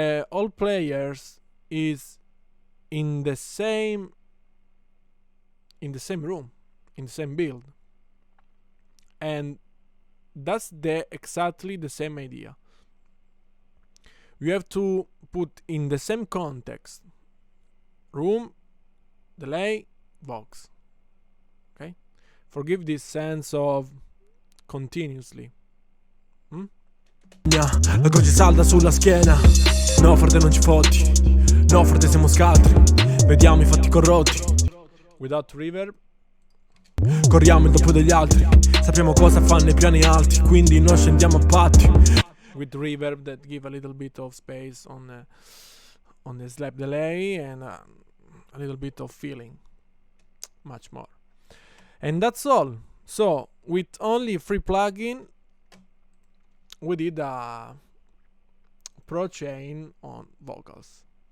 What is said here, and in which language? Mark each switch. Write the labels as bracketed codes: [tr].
[en] All players is in the same room, in the same build, and that's exactly the same idea. You have to put in the same context room, delay, vox. Okay, forgive this sense of continuously. [it] La croce salda sulla schiena. No frate non ci fotti, no frate siamo scaltri. Vediamo i fatti corrotti. [en] Without reverb, [it] corriamo il doppio degli altri. Sappiamo cosa fanno i piani alti, quindi non scendiamo a patti. [en] With reverb that give a little bit of space on the slap delay and a little bit of feeling, much more. And that's all. So with only free plugin, we did a pro chain on vocals.